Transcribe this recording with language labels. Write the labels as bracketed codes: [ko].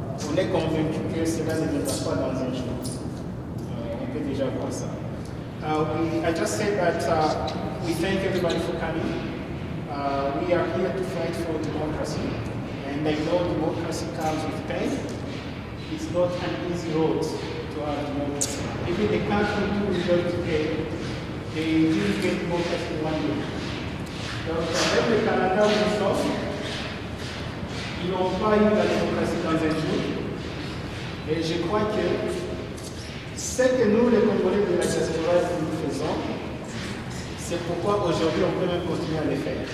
[fr] On est convaincu que cela ne viendra pas dans un jour. On peut déjà voir ça. [en] I just said that we thank everybody for coming. We are here to fight for democracy. And I know democracy comes with pain. It's not an easy road to have democracy. Even the country too is going to pay. They didn't get democracy in 1 year. [fr] Donc, avec le Canada où nous sommes, ils n'ont pas eu la démocratie dans un jour. Et je crois que ce que nous, les Congolais de la diaspora, nous faisons, c'est pourquoi aujourd'hui on peut même continuer à le faire.